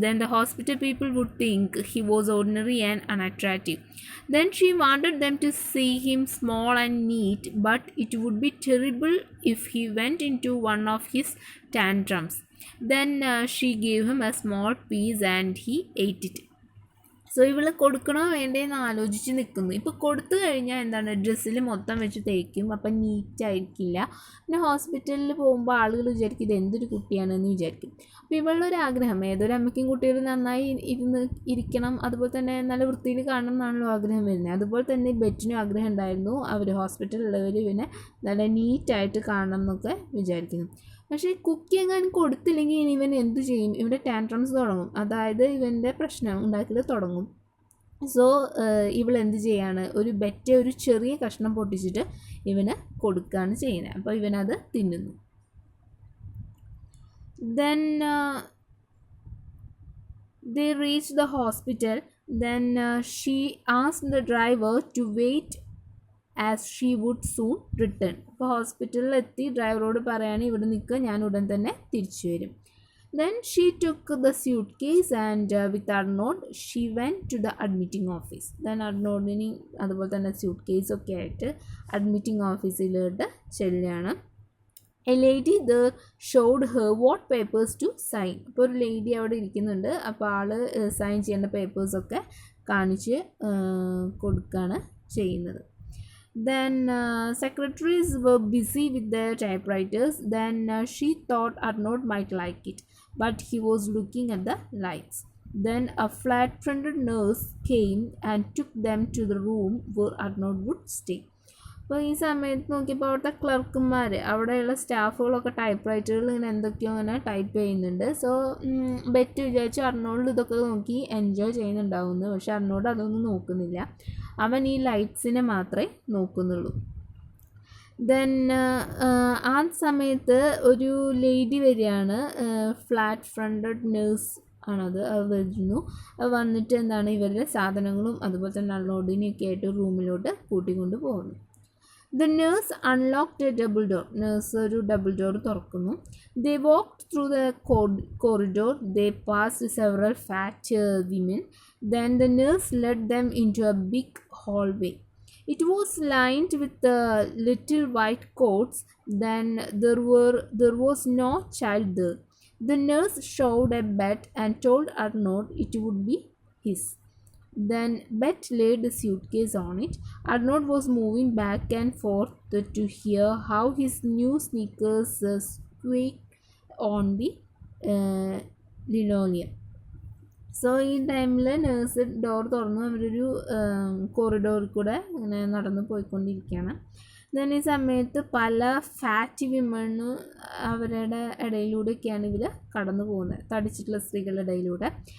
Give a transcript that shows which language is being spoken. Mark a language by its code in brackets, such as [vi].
[en] Then the hospital people would think he was ordinary and unattractive. Then she wanted them to see him small and neat, but it would be terrible if he went into one of his tantrums. Then she gave him a small piece and he ate it. [ml] So ഇവള് കൊടുക്കണോ വേണ്ടേന്ന് ആലോചിച്ച് നിൽക്കുന്നു. ഇപ്പോൾ കൊടുത്തു കഴിഞ്ഞാൽ എന്താണ്, ഡ്രസ്സിൽ മൊത്തം വെച്ച് തേക്കും, അപ്പം നീറ്റായിരിക്കില്ല. പിന്നെ ഹോസ്പിറ്റലിൽ പോകുമ്പോൾ ആളുകൾ വിചാരിക്കും ഇത് എന്തൊരു കുട്ടിയാണെന്ന് വിചാരിക്കും. അപ്പോൾ ഇവളുടെ ഏതൊരു അമ്മയ്ക്കും കുട്ടികൾ നന്നായി ഇരിക്കണം, അതുപോലെ തന്നെ നല്ല വൃത്തിയിൽ കാണണം എന്നാണല്ലോ ആഗ്രഹം വരുന്നത്. അതുപോലെ തന്നെ ബെറ്റിനും ആഗ്രഹം ഉണ്ടായിരുന്നു, അവർ ഹോസ്പിറ്റലിലുള്ളവർ പിന്നെ നല്ല നീറ്റായിട്ട് കാണണം എന്നൊക്കെ വിചാരിക്കുന്നു. പക്ഷേ കുക്കി എങ്ങാനും കൊടുത്തില്ലെങ്കിൽ ഇവൻ എന്ത് ചെയ്യും, ഇവൻ്റെ ടാൻട്രംസ് തുടങ്ങും, അതായത് ഇവൻ്റെ പ്രശ്നം ഉണ്ടാക്കൽ തുടങ്ങും. സോ ഇവളെന്ത് ചെയ്യാണ്, ഒരു ചെറിയ കഷ്ണം പൊട്ടിച്ചിട്ട് ഇവന് കൊടുക്കുകയാണ് ചെയ്യുന്നത്. അപ്പോൾ ഇവനത് തിന്നുന്നു. [en] Then they reached the hospital. Then she asked the driver to wait as she would soon return. [ml] അപ്പോൾ ഹോസ്പിറ്റലിൽ എത്തി ഡ്രൈവറോട് പറയാണ് ഇവിടെ നിൽക്കുക, ഞാൻ ഉടൻ തന്നെ തിരിച്ചു വരും. [en] Then she took the suitcase and with Arnold she went to the admitting office. [ml] Then അർണോൾഡിന് അതുപോലെ തന്നെ സ്യൂട്ട് ഒക്കെ ആയിട്ട് അഡ്മിറ്റിംഗ് ഓഫീസിലോട്ട് ചെല്ലുകയാണ്. [en] A lady there showed her what papers to sign. [ml] അപ്പോൾ ഒരു ലേഡി അവിടെ ഇരിക്കുന്നുണ്ട്, അപ്പോൾ ആൾ സൈൻ ചെയ്യേണ്ട പേപ്പേഴ്സൊക്കെ കാണിച്ച് കൊടുക്കുകയാണ് ചെയ്യുന്നത്. [en] Then secretaries were busy with their typewriters. Then she thought Arnold might like it, but he was looking at the lights. Then a flat-fronted nurse came and took them to the room where Arnold would stay. [ml] അപ്പോൾ ഈ സമയത്ത് നോക്കിയപ്പോൾ അവിടുത്തെ ക്ലർക്കുമാർ, അവിടെയുള്ള സ്റ്റാഫുകളൊക്കെ type റൈറ്ററുകൾ ഇങ്ങനെ എന്തൊക്കെയോ ഇങ്ങനെ type ചെയ്യുന്നുണ്ട്. സോ ബെറ്റ് വിചാരിച്ചു അർണോൾഡ് ഇതൊക്കെ നോക്കി എൻജോയ് ചെയ്യുന്നുണ്ടാവുന്നു. പക്ഷെ അർണോൾഡ് അതൊന്നും നോക്കുന്നില്ല, അവൻ ഈ ലൈറ്റ്സിനെ മാത്രമേ നോക്കുന്നുള്ളൂ. ദെൻ ആ സമയത്ത് ഒരു ലേഡി വരികയാണ്, ഫ്ലാറ്റ് ഫ്രണ്ടഡ് നേഴ്സ് ആണത്. അത് വരുന്നു, അത് വന്നിട്ട് എന്താണ് ഇവരുടെ സാധനങ്ങളും അതുപോലെ തന്നെ അർണോൾഡിനെയൊക്കെ ആയിട്ട് റൂമിലോട്ട് കൂട്ടിക്കൊണ്ട് പോകുന്നു. [en] The nurse unlocked a double door. [ml] Nurse ഒരു ഡബിൾ ഡോർ തുറക്കുന്നു. [en] They walked through the corridor. They passed several fat women. Then the nurse led them into a big hallway. It was lined with little white coats. Then there was no child there. The nurse showed a bed and told Arnold it would be his. Then Bet laid the suitcase on it. Arnold was moving back and forth to hear how his new sneakers squeaked on the linoleum. [ml] So ഈ ടൈമിൽ nurse door തുറന്നു, അവരൊരു കോറിഡോറിൽ കൂടെ ഇങ്ങനെ നടന്നു പോയിക്കൊണ്ടിരിക്കുകയാണ്. Then ഈ സമയത്ത് പല ഫാറ്റ് വിമണ് അവരുടെ ഇടയിലൂടെയൊക്കെയാണ് ഇവർ കടന്നു പോകുന്നത്, തടിച്ചിട്ടുള്ള സ്ത്രീകളുടെ ഇടയിലൂടെ.